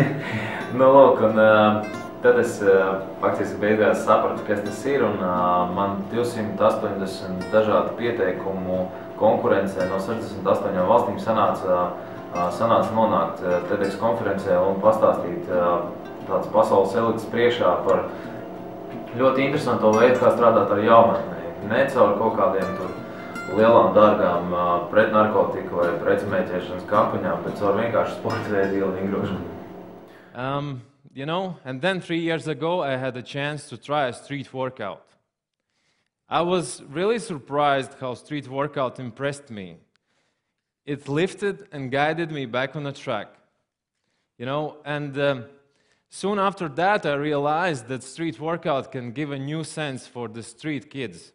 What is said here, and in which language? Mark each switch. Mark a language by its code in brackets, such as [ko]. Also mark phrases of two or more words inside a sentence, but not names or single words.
[lv] Tad es faktiski beigās sapratu, kas tas ir, un man 280 dažādu pieteikumu konkurencē no 68 valstīm sanāca nonākt TEDx konferencē un pastāstīt tāds pasaules elites priekšā par ļoti interesanto veidu, kā strādāt ar jaunatnē. Ne caur kaut kādiem tur lielām, dārgām pret narkotiku vai pretsmēķēšanas kampaņām, bet caur vienkārši sporta veidu ielu vingrošanu. [en] You know, and then 3 years ago, I had a chance to try a street workout. I was really surprised how street workout impressed me. It lifted and guided me back on the track. You know, and soon after that, I realized that street workout can give a new sense for the street kids.